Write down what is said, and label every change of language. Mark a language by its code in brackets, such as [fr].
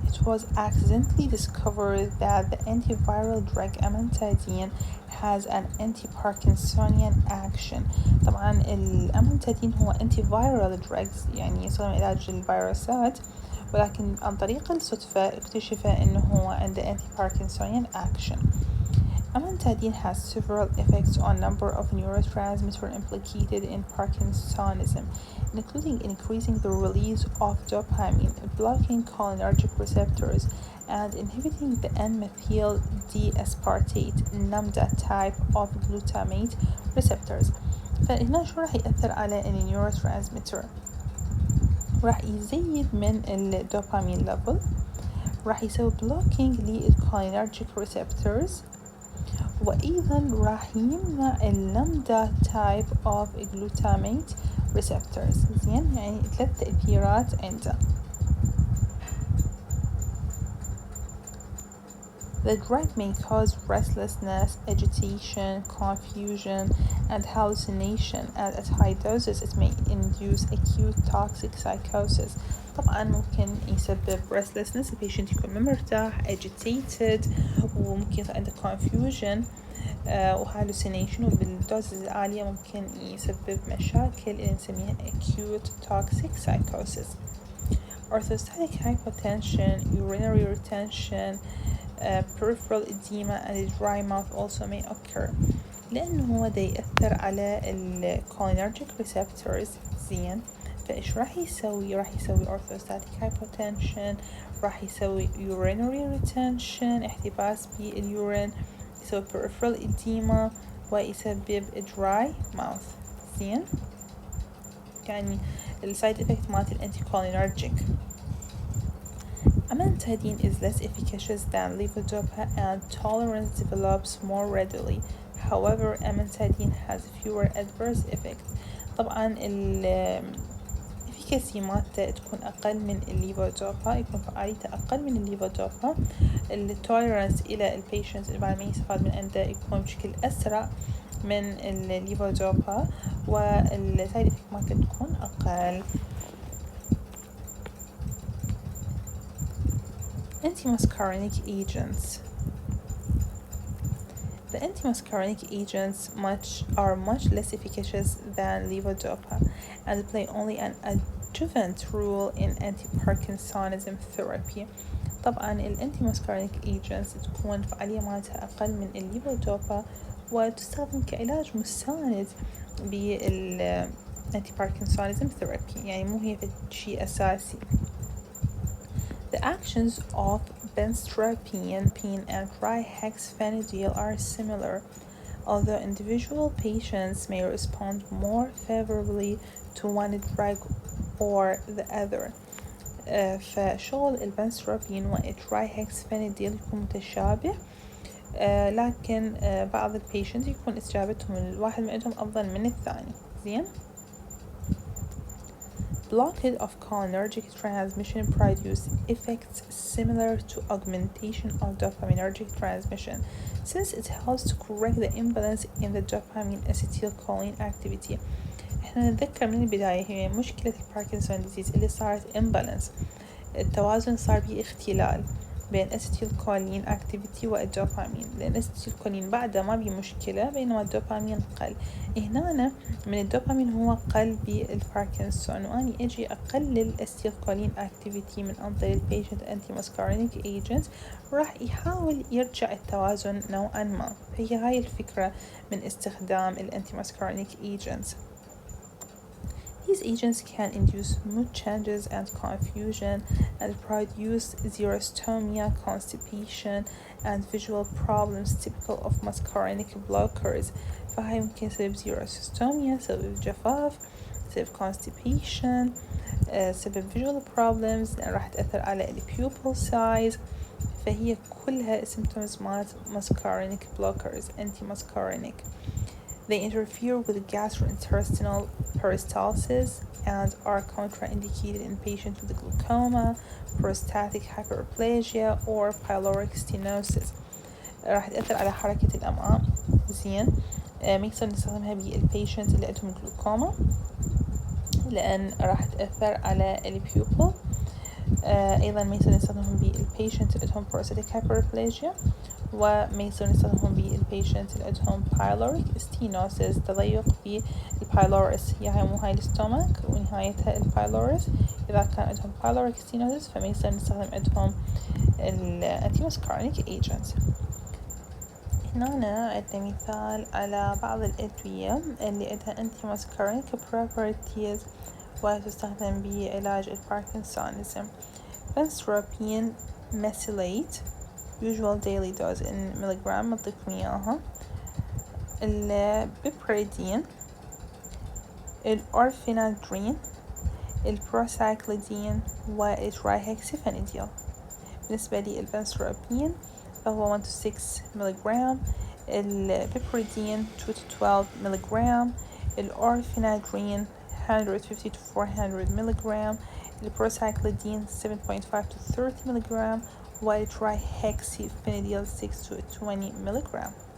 [en] It was accidentally discovered that the antiviral drug amantadine has an anti-Parkinsonian action. [ar] طبعا الأمانتادين هو [en] antiviral drugs [ar] يعني يستخدم علاج الفيروسات، ولكن عن طريق الصدفة اكتشف انه هو عنده [en] anti-Parkinsonian action. Amantadine has several effects on number of neurotransmitters implicated in Parkinsonism, including increasing the release of dopamine, blocking cholinergic receptors, and inhibiting the N-methyl D-aspartate NAMDA type of glutamate receptors. [ar] فهنا شو راح يأثر على النيوروترانسميتر؟ راح يزيد من الدوبامين ليفل، راح يسوي blocking للcholinergic receptors، وأيضا راح يمنع اللامدا [en] type of glutamate receptors. [ar] زين، يعني 3 تأثيرات عنده. [en] The drug may cause restlessness, agitation, confusion, and hallucination, and at high doses it may induce acute toxic psychosis. [ar] طبعا ممكن يسبب restlessness، البيشنت يكون ما مرتاح، agitated، وممكن يصير عنده confusion وhallucination، وبالدوزز العالية ممكن يسبب مشاكل اللي نسميها acute toxic psychosis. [en] Orthostatic hypotension, urinary retention, peripheral edema and dry mouth also may occur [ar] لأنه هو دا يأثر على [en] cholinergic receptors. [ar] زين، فإيش راح يسوي؟ راح يسوي orthostatic hypotension، راح يسوي urinary retention احتباس باليورين، يسوي peripheral edema، ويسبب dry mouth. زين، يعني السايد افكت مالت الانتيكولينرجيك. [en] Amantadine is less efficacious than levodopa and tolerance develops more readily. However, amantadine has fewer adverse effects. [ar] طبعا الافيكاسي مالته تكون أقل من الليفودوبا، يكون فعاليته أقل من الليفودوبا. التوليرانس إلى البيشنت اللي بعد ما يستفاد من عنده يكون بشكل أسرع من الليفودوبا، والسايد افكت مالته تكون أقل. [en] Antimuscarinic agents. The antimuscarinic agents are much less efficacious than levodopa and play only an adjuvant role in anti-Parkinsonism therapy. [ar] طبعا الانتيماسكارينيك agents تكون فعالية مالتها أقل من الليفودوبا وتستخدم كعلاج مساند بال anti Parkinsonism therapy، يعني مو هي شيء أساسي. [en] The actions of benztropine and trihexyphenidyl are similar, although individual patients may respond more favorably to one drug or the other. [ar] فشغل البنستروبين والترايهكسفينيديل يكون متشابه، لكن بعض البيشنت يكون استجابتهم الواحد منهم أفضل من الثاني. زين. [en] Blockade of cholinergic transmission produce effects similar to augmentation of dopaminergic transmission, since it helps to correct the imbalance in the dopamine acetylcholine activity. [ar] احنا نتذكر من البداية هي مشكلة الباركنسون ديزيز اللي صارت imbalance، التوازن صار به اختلال بين acetylcholine activity والدوبامين، لأن acetylcholine بعده ما بيه مشكلة بينما الدوبامين قل. هنا من الدوبامين هو قل بالباركنسون، وأني أجي أقلل acetylcholine activity من عن طريق البيشنت anti-muscarinic agents راح يحاول يرجع التوازن نوعا ما. فهي هاي الفكرة من استخدام الانتي-muscarinic agents. These agents can induce mood changes and confusion and produce xerostomia, constipation, and visual problems typical of muscarinic blockers. فهاي ممكن سبب xerostomia، سبب جفاف، سبب constipation، سبب visual problems، راح تأثر على pupil size. فهي كلها symptoms مالت muscarinic blockers، anti-muscarinic. They interfere with gastrointestinal peristalsis and are contraindicated in patients with glaucoma, prostatic hyperplasia, or pyloric stenosis. راح تأثر على حركة الأمعاء. زين. ما يصير نستخدمها بالبيشنت اللي عندهم glaucoma لأن راح تأثر على البيوبل. أيضا ما يصير نستخدمهم بالبيشنت اللي عندهم prostatic hyperplasia، وما يصير نستخدمهم بالبيشنت اللي عندهم بايلوريك ستينوسيس، تضيق في البايلوريس، هي مو هاي الستومك ونهايتها البايلوريس. إذا كان عندهم بايلوريك ستينوسيس فما يصير نستخدم عندهم الانتي-muscarinic agents. هنا عندنا مثال على بعض الأدوية اللي عندها anti-muscarinic properties وتستخدم بعلاج الباركنسونيزم. [en] benztropine mesylate usual daily dose in milligram [ar] نعطيكم إياها. البيبريدين، الأورفينادرين، البروسايكليدين والترايهكسيفينيديل. بالنسبة للبنستروبين فهو [en] 1 to 6 milligram، [ar] البيبريدين [en] 2 to 12 milligram، [ar] الأورفينادرين [en] 150 to 400 milligram، [ar] البروسايكليدين [en] 7.5 to 30 milligram، [ar] والترايهكسيفينيديل [en] 6 to 20 milligram.